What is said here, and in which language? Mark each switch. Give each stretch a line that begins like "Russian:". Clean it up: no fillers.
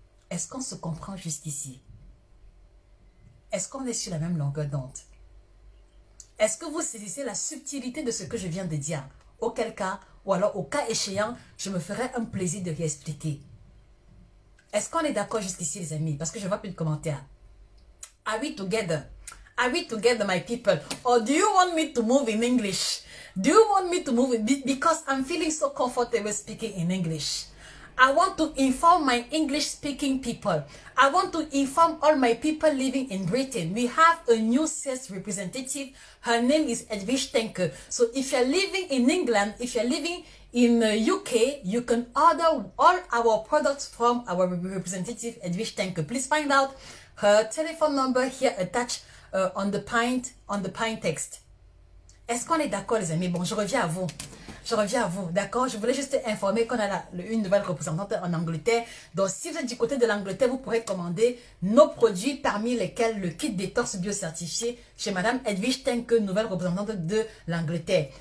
French: Est-ce qu'on se comprend jusqu'ici? Est-ce qu'on est sur la même longueur d'onde? Est-ce que vous saisissez la subtilité de ce que je viens de dire? Auquel cas, ou alors au cas échéant, je me ferai un plaisir de réexpliquer. Est-ce qu'on est d'accord jusqu'ici, les amis? Parce que je ne vois plus de commentaires.
English: Are we together? Are we together, my people? Or do you want me to move in English? Do you want me to move because I'm feeling so comfortable speaking in English? I want to inform my English-speaking people. I want to inform all my people living in Britain. We have a new sales representative. Her name is Edwige Tenke. So if you're living in England, if you're living in UK, you can order all our products from our representative Edwige Tenke. Please find out her telephone number here attached on the pint text.
French: Est-ce qu'on est d'accord, les amis? Bon, je reviens à vous. Je reviens à vous, d'accord? Je voulais juste informer qu'on a une nouvelle représentante en Angleterre. Donc, si vous êtes du côté de l'Angleterre, vous pourrez commander nos produits, parmi lesquels le kit détox bio-certifié chez Madame Edwige Tenke, nouvelle représentante de l'Angleterre.